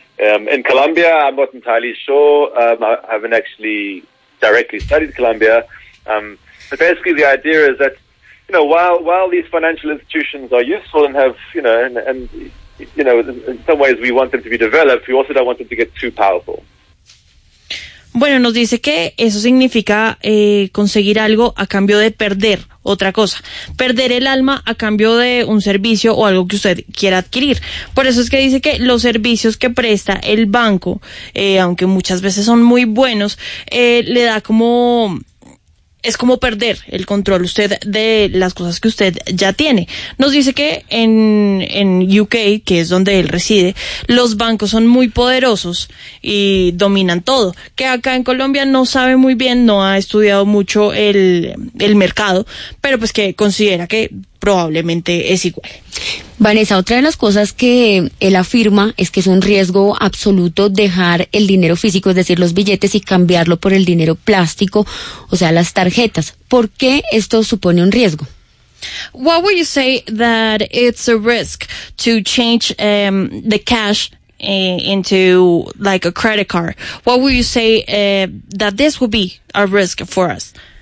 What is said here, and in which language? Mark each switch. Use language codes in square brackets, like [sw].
[en] In Colombia, I'm not entirely sure. I haven't actually directly studied Colombia. But basically, the idea is that, you know, while these financial institutions are useful and have, you know, and you know, in some ways we want them to be developed, we also don't want them to get too powerful. [es] Bueno, nos dice que eso significa conseguir algo a cambio de perder otra cosa. Perder el alma a cambio de un servicio o algo que usted quiera adquirir. Por eso es que dice que los servicios que presta el banco, aunque muchas veces son muy buenos, le da como... Es como perder el control usted de las cosas que usted ya tiene. Nos dice que en UK, que es donde él reside, los bancos son muy poderosos y dominan todo. Que acá en Colombia no sabe muy bien, no ha estudiado mucho el mercado, pero pues que considera que probablemente es igual. Vanessa, otra de las cosas que él afirma es que es un riesgo absoluto dejar el dinero físico, es decir, los billetes, y cambiarlo por el dinero plástico, o sea, las tarjetas. ¿Por qué esto supone un riesgo? [en] What would you say that it's a risk to change the cash into like a credit card? What would you say that this would be a risk for us?